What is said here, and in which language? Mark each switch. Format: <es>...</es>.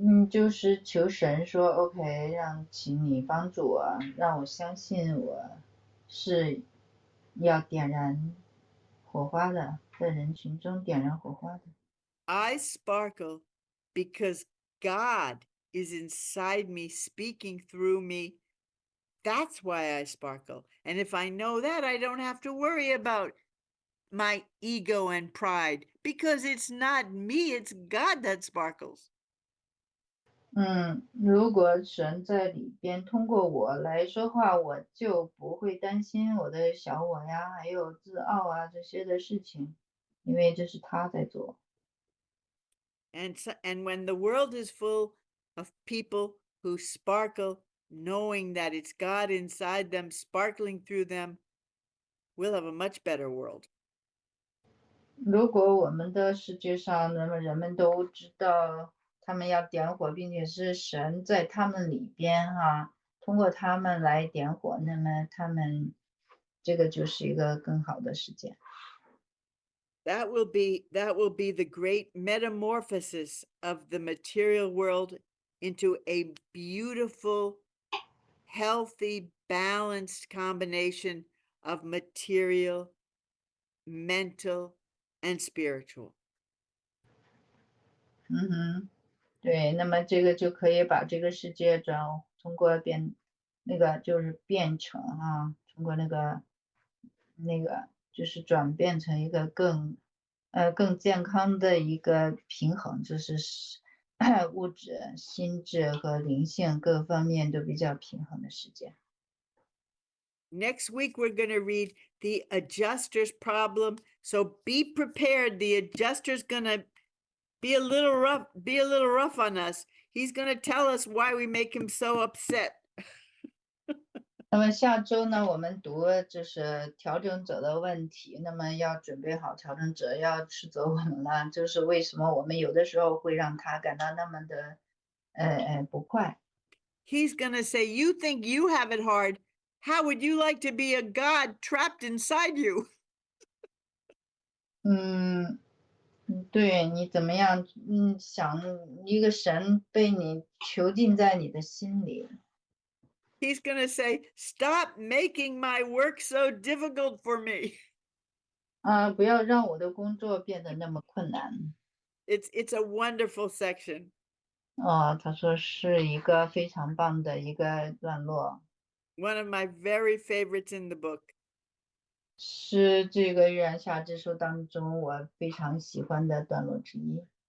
<zh>就是求神说 OK， 请你帮助我，让我相信我是要点燃火花的，在人群中点燃火花的。</zh> <en>I sparkle because God is inside me, speaking through me. That's why I sparkle. And if I know that, I don't have to worry about my ego and pride because it's not me, it's God that sparkles.</en> <zh>如果神在里边通过我来说话，我就不会担心我的小我呀，还有自傲啊这些的事情，因为这是他在做。</zh> <en>And when the world is full of people who sparkle, knowing that it's God inside them, sparkling through them, we'll have a much better world.</en> <zh>如果我们的世界上，那么人们都知道他们要点火，并且是神在他们里边通过他们来点火，那么他们这个就是一个更好的世界。</zh> <en>That will be the great metamorphosis of the material world into a beautiful, healthy, balanced combination of material, mental, and spiritual.</en> <zh>对，那么这个就可以把这个世界通过就是变成通过就是转变成一个更健康的一个平衡，就是物质、心智和灵性各方面都比较平衡的世界。</zh> <en>Next week, we're going to read the adjuster's problem. So be prepared. The adjuster's going to be a little rough on us. He's going to tell us why we make him so upset.</en> <zh>那么下周呢，我们读就是调整者的问题，那么要准备好调整者要斥责我们了，就是为什么我们有的时候会让他感到那么的不快。</zh> <en>He's going to say, you think you have it hard. How would you like to be a God trapped inside you?</en> <zh>对，你怎么样？想一个神被你囚禁在你的心里。</zh> <en>He's going to say, stop making my work so difficult for me.</en> <zh>不要让我的工作变得那么困难。</zh> <en>It's a wonderful section.</en> <zh>他说是一个非常棒的一个段落。</zh> <en>One of my very favorites in the book.</en> <zh>是这个月亮下之书当中我非常喜欢的段落之一。</zh>